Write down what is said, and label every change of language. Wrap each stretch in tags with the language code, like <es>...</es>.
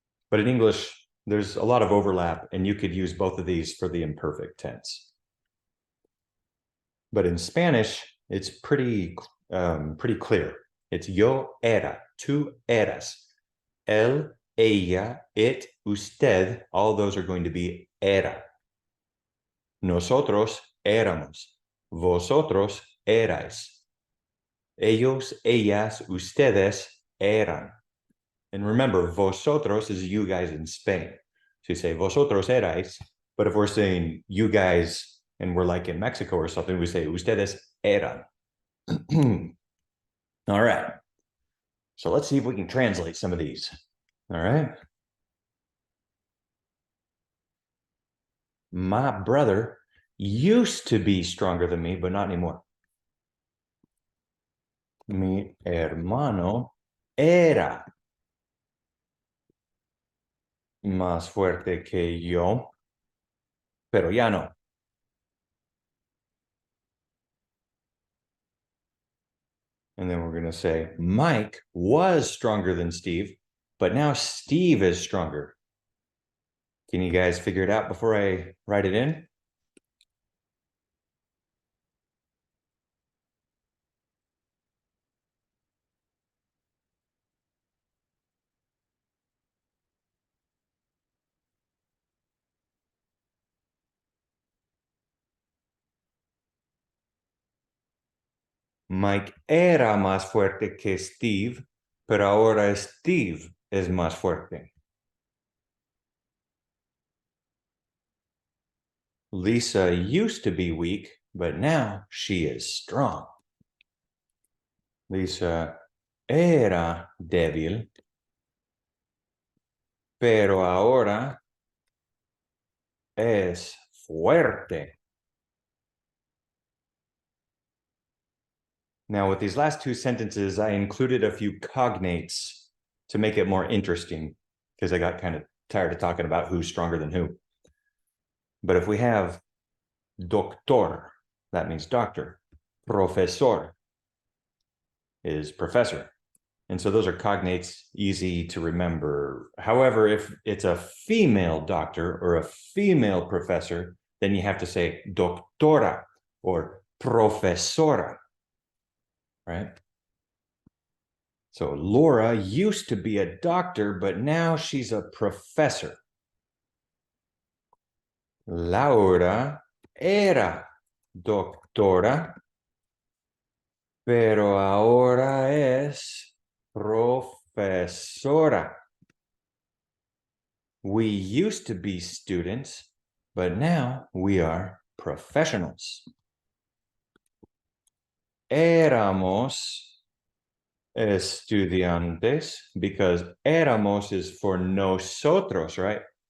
<en>But in English, there's a lot of overlap, and you could use both of these for the imperfect tense. But in Spanish, it's pretty clear. It's</en> <es>yo era, tú eras, él, ella,</es> <en>it, usted, all those are going to be era.</en> <es>Nosotros éramos, vosotros erais. Ellos, ellas, ustedes eran.</es> <en>And remember, vosotros is you guys in Spain. So you say</en> <es>vosotros erais,</es> <en>but if we're saying you guys and we're like in Mexico or something, we say</en> <es>ustedes eran.</es> <en>All right. So let's see if we can translate some of these. All right. My brother used to be stronger than me, but not anymore.</en> <es>Mi hermano era más fuerte que yo, pero ya no.</es> <en>And then we're going to say Mike was stronger than Steve, but now Steve is stronger. Can you guys figure it out before I write it in?</en> <es>Mike era más fuerte que Steve, pero ahora Steve es más fuerte.</es> <en>Lisa used to be weak, but now she is strong.</en> <es>Lisa era débil, pero ahora es fuerte.</es> <en>Now, with these last two sentences, I included a few cognates to make it more interesting because I got kind of tired of talking about who's stronger than who. But if we have doctor, that means doctor. Profesor is professor. And so those are cognates, easy to remember. However, if it's a female doctor or a female professor, then you have to say doctora or profesora, right? So Laura used to be a doctor, but now she's a professor.</en> <es>Laura era doctora, pero ahora es profesora.</es> <en>We used to be students, but now we are professionals.</en> <es>Éramos estudiantes,</es> <en>because éramos is for nosotros, right?</en>